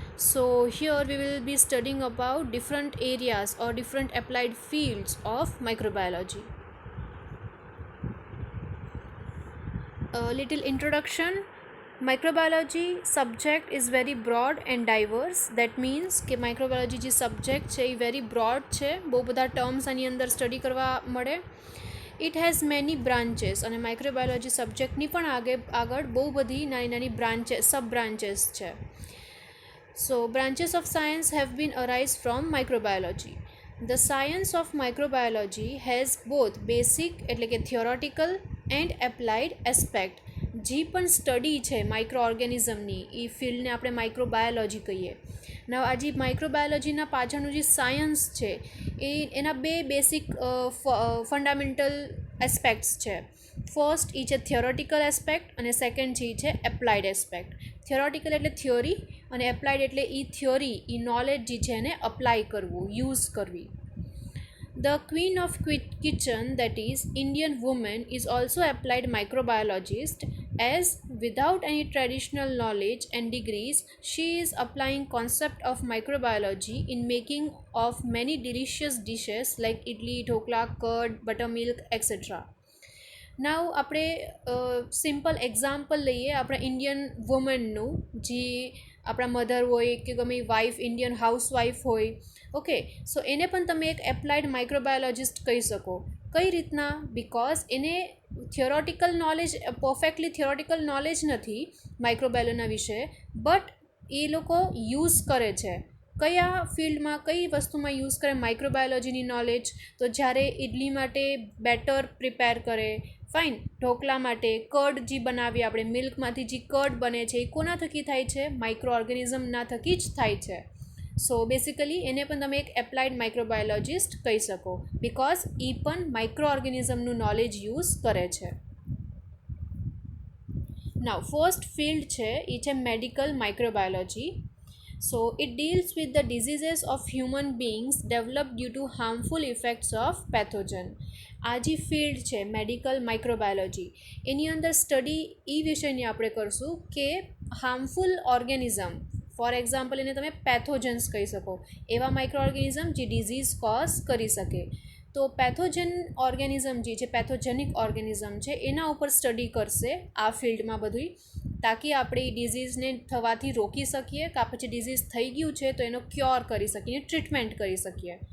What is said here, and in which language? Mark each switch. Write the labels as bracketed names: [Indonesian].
[English] So here we will be studying about different areas or different applied fields of microbiology. A little introduction. Microbiology subject is very broad and diverse. That means [Gujarati] કે microbiology જે subject છે એ [English] very broad [Gujarati] છે, બહુ બધા terms આની અંદર study કરવા મળે. [English] it has many branches [Gujarati] અને માઇક્રોબાયોલોજી સબ્જેક્ટની પણ આગળ બહુ બધી નાની બ્રાન્ચેસ સબ બ્રાન્ચેસ છે. [English] So, branches of science have been arise from microbiology. The science of microbiology has both basic [Gujarati] એટલે કે [English] theoretical and applied aspect. [Gujarati] જે પણ સ્ટડી છે માઇક્રો ઓર્ગેનિઝમની એ ફિલ્ડને આપણે માઇક્રોબાયોલોજી કહીએ. ના આ જે માઇક્રોબાયોલોજીના પાછળનું જે સાયન્સ છે એના બે બેસિક ફંડામેન્ટલ એસ્પેક્ટ્સ છે. ફર્સ્ટ એ છે થિયોરેટિકલ એસ્પેક્ટ અને સેકન્ડ છે એ છે એપ્લાઇડ એસ્પેક્ટ. થિયોરેટિકલ એટલે થિયોરી અને એપ્લાઇડ એટલે એ થિયોરી એ નોલેજ જે છે એને અપ્લાય કરવું, યુઝ કરવી. [English] The queen of kitchen, that is Indian woman, is also applied microbiologist, as without any traditional knowledge and degrees she is applying concept of microbiology in making of many delicious dishes like idli, dhokla, curd, buttermilk, etc. [Gujarati] નાવ આપણે simple example લઈએ આપણા Indian વુમનનું, જે આપણા mother હોય કે ગમે wife Indian housewife હોય. Okay, સો એને પણ તમે એક એપ્લાઇડ માઇક્રોબાયોલોજિસ્ટ કહી શકો. કઈ રીતના? બિકોઝ એને theoretical knowledge, perfectly theoretical knowledge નથી માઇક્રોબાયોલોજીના વિશે, બટ એ લોકો યુઝ કરે છે. કયા ફિલ્ડમાં, કઈ વસ્તુમાં યુઝ કરે માઇક્રોબાયોલોજીની નોલેજ? તો જ્યારે ઇડલી માટે બેટર પ્રિપેર કરે, ફાઇન, ઢોકળા માટે કર્ડ જે બનાવીએ આપણે, મિલ્કમાંથી જે કર્ડ બને છે એ કોના થકી થાય છે? માઇક્રો ઓર્ગેનિઝમના થકી જ થાય છે. સો બેસિકલી એને પણ તમે એક એપ્લાઇડ માઇક્રોબાયોલોજિસ્ટ કહી શકો, બિકોઝ એ પણ માઇક્રો ઓર્ગેનિઝમનું નોલેજ યુઝ કરે છે. નાવ ફર્સ્ટ ફિલ્ડ છે એ છે medical microbiology. [English] So it deals with the diseases of human beings developed due to harmful effects of pathogen. [Gujarati] આ જે ફિલ્ડ છે મેડિકલ માઇક્રોબાયોલોજી, એની અંદર સ્ટડી એ વિષયની આપણે કરશું કે હાર્મફુલ ઓર્ગેનિઝમ, ફોર એક્ઝામ્પલ એને તમે પેથોજન્સ કહી શકો, એવા માઇક્રો ઓર્ગેનિઝમ જે ડિઝીઝ કોઝ કરી શકે. તો પેથોજન ઓર્ગેનિઝમ જે છે, પેથોજેનિક ઓર્ગેનિઝમ છે, એના ઉપર સ્ટડી કરશે આ ફિલ્ડમાં બધું, તાકી આપણે એ ડિઝીઝને થવાથી રોકી શકીએ, કાં પછી ડિઝીઝ થઈ ગયું છે તો એનો ક્યોર કરી શકીએ, ટ્રીટમેન્ટ કરી શકીએ.